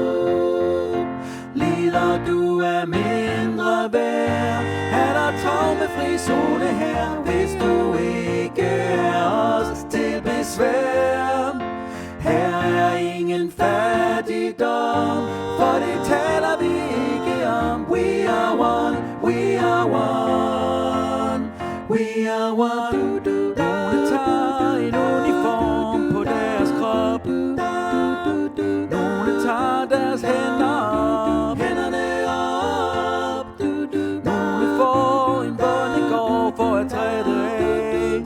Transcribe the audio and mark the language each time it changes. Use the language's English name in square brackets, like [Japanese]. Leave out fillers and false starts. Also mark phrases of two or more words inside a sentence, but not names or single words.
[Danish] Lider du er mindre værd, er der traumefri zone her, hvis du ikke er os til besvær. Her er ingen fattigdom, for det taler vi ikke om. [English] We are one, we are one, we are one. [Danish] Nogle tager en uniform på deres krop. Nogle tager deres hænder op. Hænderne op. Nogle får en bondegård for at træde af.